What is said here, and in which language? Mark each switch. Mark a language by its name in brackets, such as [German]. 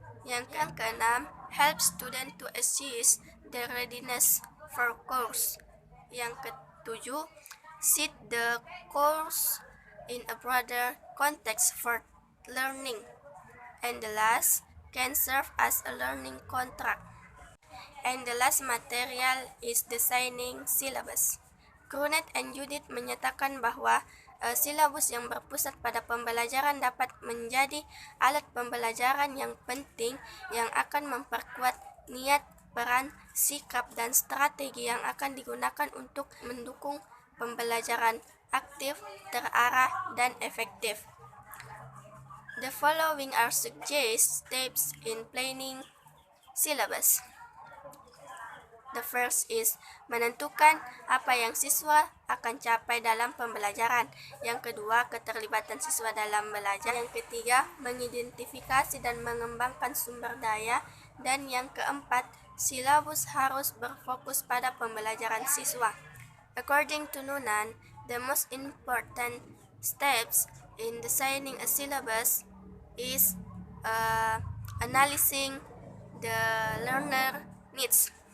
[Indonesian] Yang keenam, [English] help student to assess their readiness for course. [Indonesian] Yang ketujuh, [English] set the course in a broader context for learning. And the last can serve as a learning contract. And the last material is designing syllabus. [Indonesian] Grunet and Judith menyatakan bahwa silabus yang berpusat pada pembelajaran dapat menjadi alat pembelajaran yang penting yang akan memperkuat niat, peran, sikap, dan strategi yang akan digunakan untuk mendukung pembelajaran aktif, terarah, dan efektif. [English] The following are suggested steps in planning syllabus. The first is [Indonesian] menentukan apa yang siswa akan capai dalam pembelajaran. Yang kedua, keterlibatan siswa dalam belajar. Yang ketiga, mengidentifikasi dan mengembangkan sumber daya. Dan yang keempat, silabus harus berfokus pada pembelajaran siswa. [English] According to Noonan, the most important steps in designing a syllabus is analyzing the learner needs.